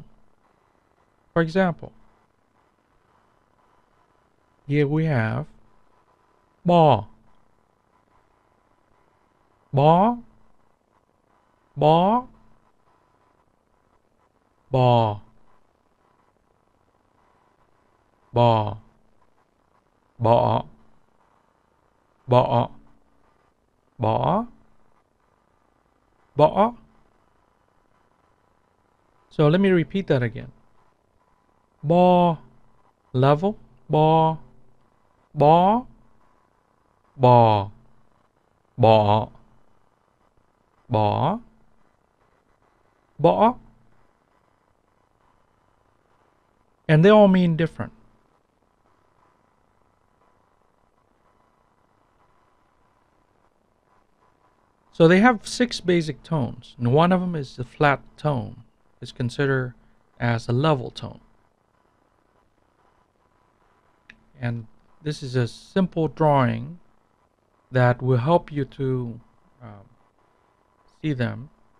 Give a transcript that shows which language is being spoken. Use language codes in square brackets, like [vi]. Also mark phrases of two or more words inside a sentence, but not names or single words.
[en] For example, here we have ba, ba, ba, ba, ba, ba, ba, ba, ba. So let me repeat that again. Ba, level, ba, ba, ba, ba, ba, ba. And they all mean different. So they have 6 basic tones, and one of them is the flat tone. It's considered as a level tone. And this is a simple drawing that will help you to see them.